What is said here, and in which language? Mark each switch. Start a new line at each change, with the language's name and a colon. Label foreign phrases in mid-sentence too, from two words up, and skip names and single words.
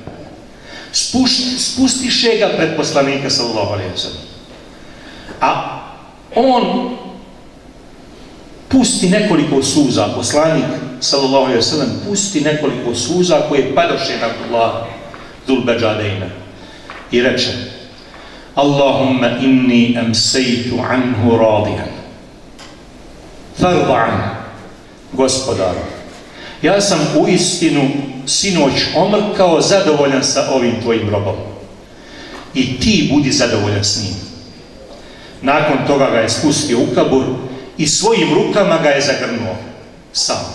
Bosnian: Spustiše ga pred poslanika
Arabic: صلى الله عليه وسلم.
Bosnian: A on pusti nekoliko suza, poslanik
Arabic: صلى الله عليه وسلم
Bosnian: pusti nekoliko suza koje padoše na Abdullah Zul Beđadejna i reče:
Arabic: اللهم إني أمسيت عنه راضيا فارض عن.
Bosnian: Gospodaru, ja sam u istinu sinoć omrkao zadovoljan sa ovim tvojim robom i ti budi zadovoljan s njim. Nakon toga ga je spustio u kabur i svojim rukama ga je zagrnuo sam.